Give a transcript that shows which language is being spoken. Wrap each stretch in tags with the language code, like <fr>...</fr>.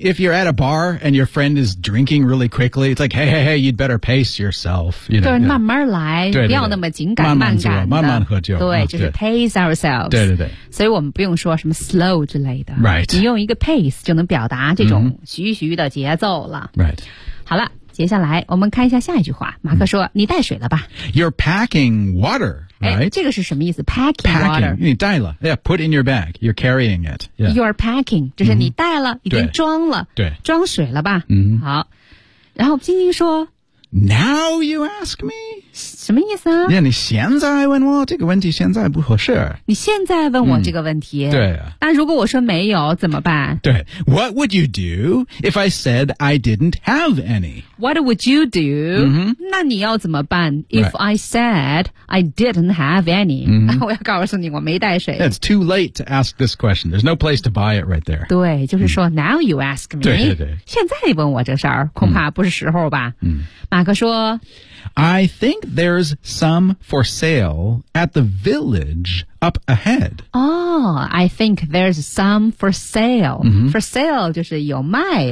<en>If you're at a bar and your friend is drinking really quickly, it's like, hey, you'd better pace yourself. You know,</en> <zh>就是慢慢来，不要那么紧赶慢赶的。慢慢喝酒。对，就是</zh> <en>pace ourselves.</en> <zh>对。所以我们不用说什么 slow 之类的。</zh> <en>Right.</en> <zh>你用一个 pace 就能表达这种徐徐的节奏了。</zh> <en>Right.</en> <zh>好了。接下来我们看一下下一句话马克说、你带水了吧</zh> <en>You're packing water、right?</en> <zh>这个是什么意思</zh> <en>packing water</en> <zh>你带了</zh> <en>yeah, Put in your bag You're carrying it、yeah. You're packing</en> <zh>就是你带了、已经装了对装水了吧、好然后晶晶说</zh> <en>Now you ask me</en> <zh>什么意思啊 yeah, 你现在问我这个问题现在不合适你现在问我这个问题、对、那如果我说没有怎么办</zh> <en>对 What would you do if I said I didn't have any What would you do?、</en> <zh>那你要怎么办</zh> <en>?If、 right. I said I didn't have any,、</en> <zh>我要告诉你我没带水。</zh> <en>It's too late to ask this question. There's no place to buy it right there.</en> <zh>对就是说、</zh> <en>now you ask me.</en> <zh>对。现在你问我这事儿恐怕不是时候吧。马克说</zh> <en>I think there's some for sale at the village up ahead. Oh, I think there's some for sale.、For sale</en> <zh>就是有卖的。</zh>